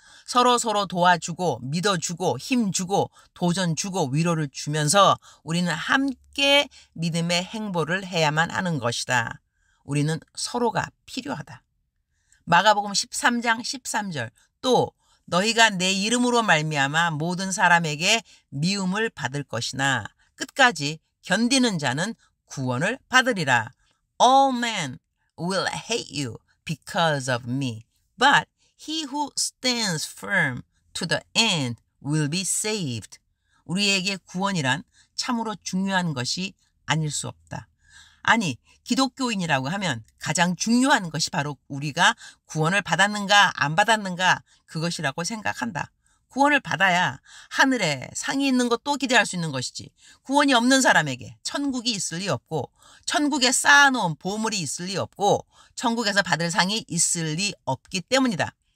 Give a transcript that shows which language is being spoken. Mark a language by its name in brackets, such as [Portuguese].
[Korean] 서로 도와주고 믿어주고 힘주고 도전주고 위로를 주면서 우리는 함께 믿음의 행보를 해야만 하는 것이다. 우리는 서로가 필요하다. 마가복음 13장 13절 또 너희가 내 이름으로 말미암아 모든 사람에게 미움을 받을 것이나 끝까지 견디는 자는 구원을 받으리라. [English] All men will hate you because of me, but he who stands firm to the end will be saved. [Korean] 우리에게 구원이란 참으로 중요한 것이 아닐 수 없다. 아니, 기독교인이라고 하면 가장 중요한 것이 바로 우리가 구원을 받았는가 안 받았는가 그것이라고 생각한다. 구원을 받아야 하늘에 상이 있는 것도 기대할 수 있는 것이지, 구원이 없는 사람에게 천국이 있을 리 없고 천국에 쌓아놓은 보물이 있을 리 없고 천국에서 받을 상이 있을 리 없기 때문이다.